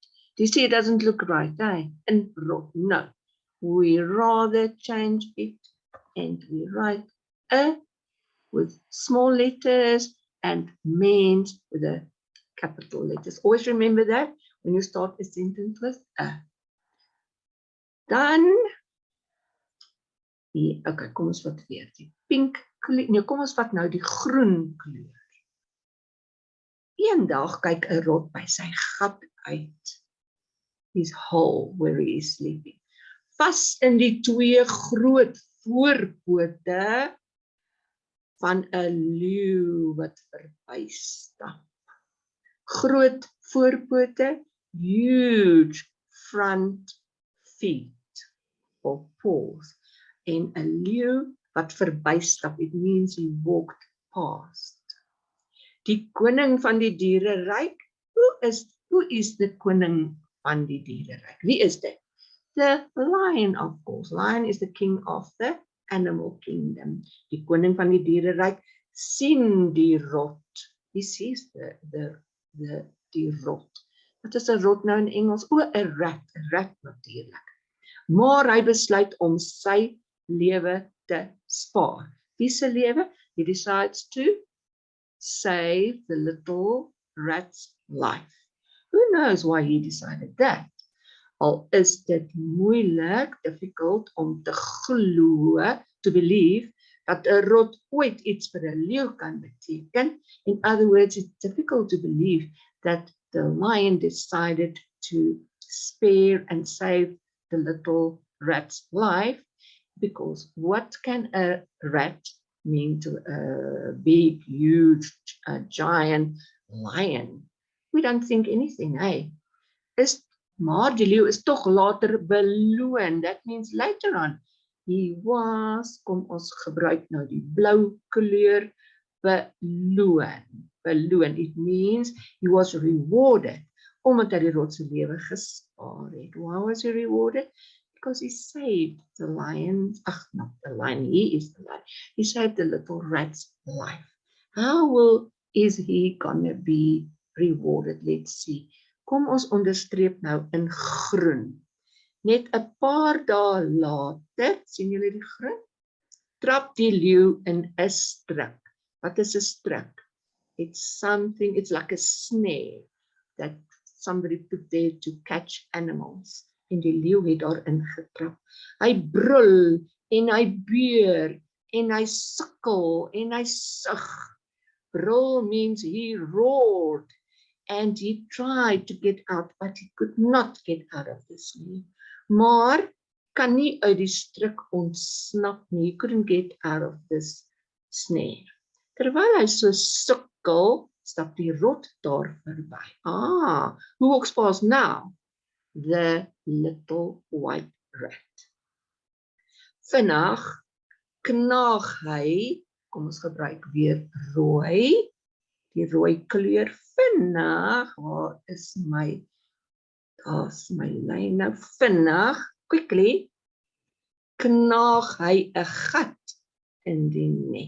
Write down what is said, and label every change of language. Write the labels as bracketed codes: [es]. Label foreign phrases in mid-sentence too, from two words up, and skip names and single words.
[en] Do you see it doesn't look right, eh? And rot. No. We rather change it and we write with small letters and mens with a capital letters. Always remember that when you start a sentence with a. [af] Dan, okay, kom ons vat weer die pink kleur. Nee, kom ons vat nou die groen kleur. Eendag kyk 'n rot by sy gat uit. [en] His hole where he is sleeping. [af] Vas in die twee groot voorpote van 'n leeu wat verbystap. Groot voorpote, [en] huge front feet or paws. [af] En 'n leeu wat verbystap, [en] it means he walked past. [af] Die koning van die diereryk, [en] who is the [af] koning van die diereryk? Wie is dit? [en] The lion, of course. Lion is the king of the animal kingdom. [af] Die koning van die diereryk sien die rot. [en] He sees [af] die rot. Wat is 'n rot nou in Engels? 'n rat natuurlik. Maar hy besluit om sy lewe te spaar. Wie se lewe? [en] He decides to save the little rat's life. Who knows why he decided that? [af] Al is dit moeilik, difficult om te glo, [en] to believe, [af] dat 'n rot ooit iets vir 'n leeu kan beteken. [en] In other words, it's difficult to believe that the lion decided to spare and save the little rat's life, because what can a rat mean to a big, huge, giant lion? We don't think anything, eh? [af] Maar die leeu is tog later beloon. [en] That means later on, he was, [af] kom ons gebruik nou die blou kleur, beloon. Beloon, [en] it means he was rewarded, [af] omdat hy die rot se lewe gespaar het. [en] Why was he rewarded? Because he saved the lion, not the lion, he is the lion. He saved the little rat's life. How is he gonna be rewarded? Let's see. [af] Kom ons onderstreep nou in groen. Net 'n paar dae later, sien julle die groen? Trap die leeu in 'n struik. Wat is 'n struik? [en] It's like a snare that somebody put there to catch animals. [af] En die leeu het daarin getrap. Hy brul en hy beur en hy sukkel en hy sug. [en] Brul means he roared and he tried to get out, but he could not get out of the snare. [af] Maar kan nie uit die struik ontsnap nie. [en] He couldn't get out of this snare. [af] Terwyl hy so sukkel, stap die rot daar verby. [en] Who walks past now? The little white rat. [af] Vinnig knaag hy, kom ons gebruik weer rooi, die rooi kleur. Vinnig, waar is daar's my lyn nou, vinnig, quickly, knaag hy 'n gat in die net.